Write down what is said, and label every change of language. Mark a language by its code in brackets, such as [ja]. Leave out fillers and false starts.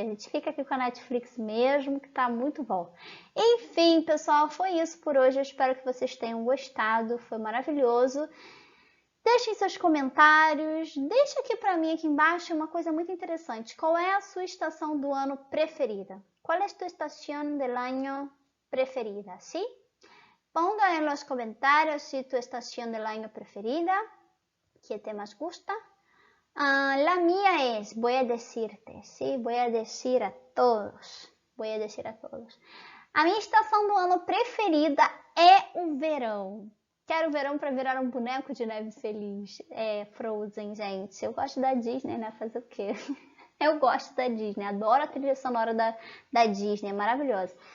[pt] A gente fica aqui com a Netflix mesmo, que tá muito bom. Enfim, pessoal, foi isso por hoje. Eu espero que vocês tenham gostado. Foi maravilhoso. Deixem seus comentários. Deixa aqui para mim, aqui embaixo, uma coisa muito interessante. Qual é a sua estação do ano preferida? Qual é a tua estação [es] del año [pt] preferida? [es] ¿Sí? Ponga en los comentarios si tu estación del año preferida, que te más gusta. La mía es, voy a decirte, ¿sí? Voy a decir a todos. [pt] A minha estação do ano preferida é o verão. Quero o verão para virar um boneco de neve feliz. É Frozen, gente. Eu gosto da Disney, né? Fazer o quê? Eu gosto da Disney. Adoro a trilha sonora da Disney. É maravilhosa.